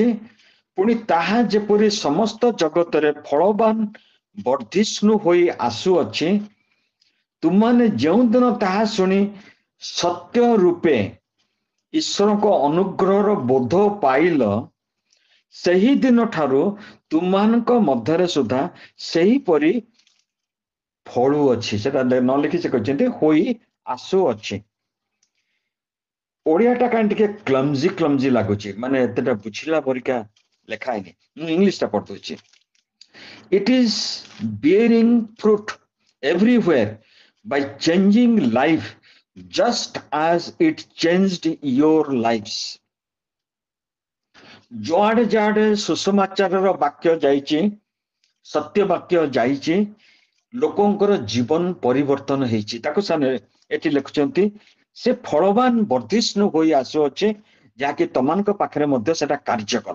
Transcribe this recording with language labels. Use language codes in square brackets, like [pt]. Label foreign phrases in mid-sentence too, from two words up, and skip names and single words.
[or] ପୁଣି ତାହା ଯେପରି ସମସ୍ତ ଜଗତରେ ଫଳବାନ ବର୍ଦ୍ଧିଷ୍ଣୁ ହୋଇ ଆସୁଅଛି, ତୁମାନେ ଯେଉଁଦିନ ତାହା ଶୁଣି ସତ୍ୟ ରୂପେ ଈଶ୍ୱରଙ୍କ ଅନୁଗ୍ରହର ବୋଧ ପାଇଲ, ସେହି ଦିନ ଠାରୁ ତୁମାନଙ୍କ ମଧ୍ୟରେ ସୁଦ୍ଧା ସେହିପରି ଫଳୁଅଛି। ସେଟା ନ ଲେଖି ସେ କହିଛନ୍ତି ହୋଇ ଆସୁଅଛି। ଓଡ଼ିଆଟା କାହିଁ ଟିକେ କ୍ଲମ୍ଜି ଲାଗୁଛି, ମାନେ ଏତେଟା ବୁଝିଲା ପରିକା ଲେଖା ହେଇନି। ମୁଁ ଇଂଲିଶଟା ପଢୁଛି। [en] It is bearing fruit everywhere by changing life just as it changed your lives. [or] ଯୁଆଡେ ଯାଆଡେ ସୁସମାଚାରର ବାକ୍ୟ ଯାଇଛି, ସତ୍ୟ ବାକ୍ୟ ଯାଇଛି, ଲୋକଙ୍କର ଜୀବନ ପରିବର୍ତ୍ତନ ହେଇଛି। ତାକୁ ଏଠି ଲେଖୁଛନ୍ତି ସେ ଫଳବାନ ବର୍ଦ୍ଧିଷ୍ଣୁ ହୋଇ ଆସୁଅଛି, ଯାହାକି ତମାନଙ୍କ ପାଖରେ ମଧ୍ୟ ସେଟା କାର୍ଯ୍ୟ କଲା।